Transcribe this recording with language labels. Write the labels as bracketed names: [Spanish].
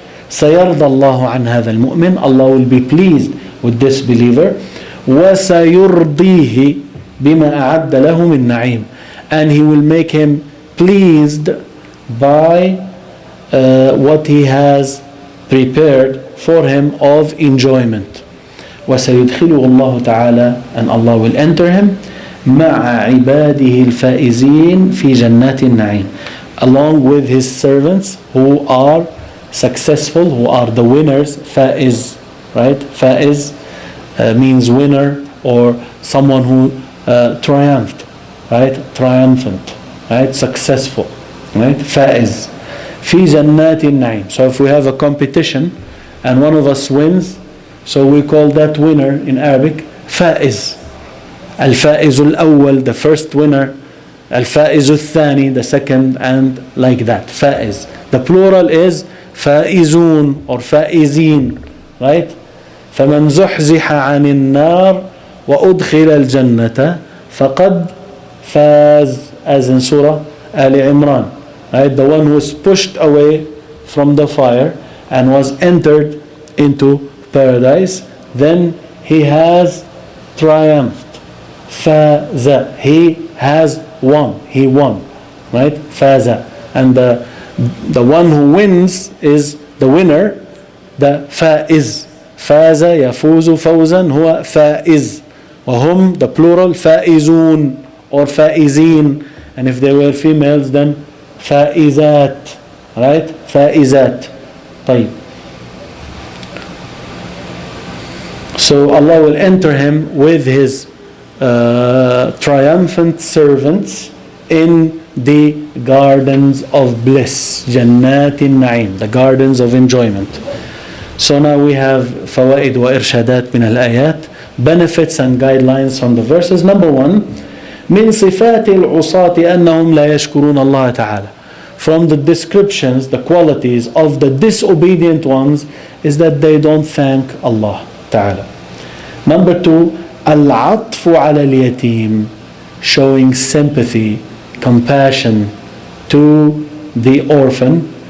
[Arabic] سيرضى الله عن هذا المؤمن. [English] Allah will be pleased with this believer. [Arabic] وسيرضيه بما أعد له من نعيم. [English] And he will make him pleased by what he has prepared for him of enjoyment. [Arabic] وسيدخله الله تعالى, [English] and Allah will enter him [Arabic] مع عباده الفائزين في جنات النعيم, [English] along with his servants who are successful, who are the winners. Faiz, right? Faiz means winner or someone who triumphed, right? Triumphant, right? Successful, right? [Arabic] Faiz في جنات النعيم. [English] So if we have a competition and one of us wins, so we call that winner in Arabic فائز. [Arabic] الفائز الأول, [English] the first winner. [Arabic] الفائز الثاني, [English] the second, and like that. [Arabic] فائز. [English] The plural is فائزون or فائزين, right? [Arabic] فمن زحزح عن النار وأدخل الجنة فقد فاز, [English] as in Surah [Arabic] العمران, right? [English] The one who was pushed away from the fire and was entered into paradise, then he has triumphed. فاز, he has won, he won, right? [Arabic] فاز. [English] And the one who wins is the winner, the فائز. [Arabic] فاز يفوز فوزا هو فائز, وهم, [English] the plural, فائزون or فائزين, and if they were females then فائزات, right? [Arabic] فائزات. طيب. [English] So Allah will enter him with his triumphant servants in the gardens of bliss, جنات النعيم, the gardens of enjoyment. So now we have [Arabic] فوائد وإرشادات من الآيات, [English] benefits and guidelines from the verses. Number one, [Arabic] من صفات العصاة أنهم لا يشكرون الله تعالى. [English] From the descriptions, the qualities of the disobedient ones is that they don't thank Allah Ta'ala. Number two, [Arabic] العطف على اليتيم, [English] showing sympathy, compassion to the orphan.